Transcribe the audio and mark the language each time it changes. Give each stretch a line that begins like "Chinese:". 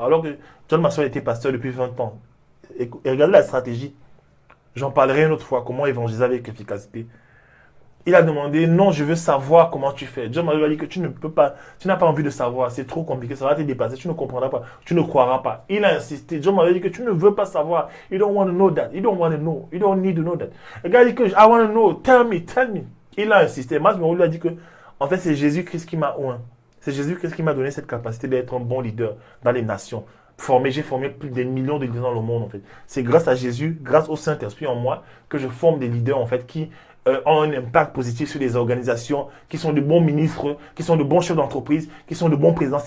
French: Alors que John Maxwell était pasteur depuis 20 ans. Et regardez la stratégie. J'en parlerai une autre fois, comment évangéliser avec efficacité. Il a demandé, non, je veux savoir comment tu fais. John Maxwell a dit que tu ne peux pas, tu n'as pas envie de savoir, c'est trop compliqué, ça va te dépasser, tu ne comprendras pas, tu ne croiras pas. Il a insisté. John Maxwell a dit que tu ne veux pas savoir.
English: You don't want to know that. You don't want to know. You don't need to know that.
French: Le gars a dit que,
English: I want to know. Tell me, tell me.
French: Il a insisté. Mas Moreau lui a dit que, en fait, c'est Jésus-Christ qui m'a oint. C'est Jésus-Christ qui m'a donné cette capacité d'être un bon leader dans les nations. J'ai formé plus de millions de leaders dans le monde, en fait. C'est grâce à Jésus, grâce au Saint-Esprit en moi, que je forme des leaders, en fait, qui ont un impact positif sur les organisations, qui sont de bons ministres, qui sont de bons chefs d'entreprise, qui sont de bons présidents.